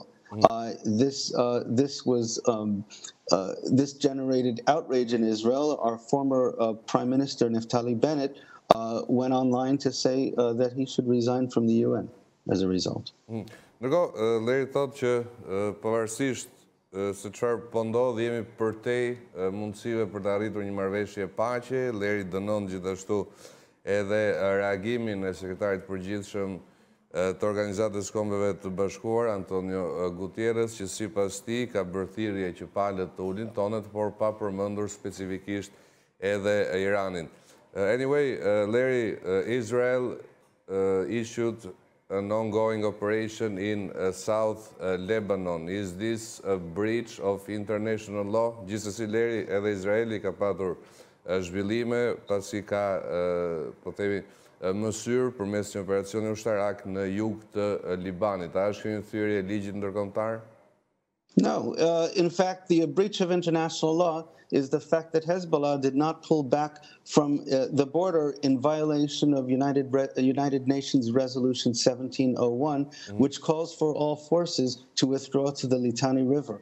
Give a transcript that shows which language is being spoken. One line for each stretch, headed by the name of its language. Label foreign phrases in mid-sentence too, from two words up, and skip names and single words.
English: This generated outrage in Israel. Our former Prime Minister Naftali Bennett went online to say that he should resign from the UN as a result.
Albanian: Ndërkohë, Larry thot që pavarësisht se çfarë po ndodh, jemi përtej mundësive për të arritur një marrëveshje paqe. Larry dënon gjithashtu edhe reagimin e sekretarit përgjithshëm të Organizatës Kombeve të Bashkuar, Antonio Gutierrez, që sipas tij ka bërë thirrje që palët të ulin tonet, por pa përmendur specifikisht edhe Iranin.
English: Anyway, Larry, Israel issued an ongoing operation in South Lebanon. Is this a breach of international law?
Albanian: Gjithsesi, Larry, edhe Izraeli ka patur zhvillime pasi ka, po themi, mësyrë përmes një operacioni ushtarak në jug të Libanit. A është kjo një thyrje e ligjit ndërkombëtar?
English: No. In fact, the breach of international law is the fact that Hezbollah did not pull back from the border in violation of United Nations Resolution 1701, which calls for all forces to withdraw to the Litani River.